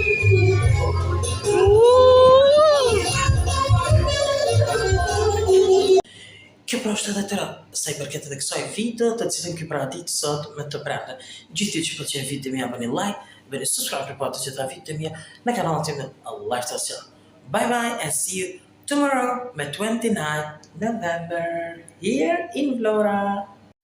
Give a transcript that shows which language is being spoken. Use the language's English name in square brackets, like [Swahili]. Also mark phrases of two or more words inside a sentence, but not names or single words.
[Albanian] Kjo pra është edhe tëra, sa I përket edhe kësaj video, të cilën kjo pra ditë sot me të prende. Gjithë që pëlqen video mia bëni like, bëni subscribe për të gjitha video mia në kanalin tim Lifestyle Channel. [English] Bye bye and see you tomorrow, 29 November, here in Vlora.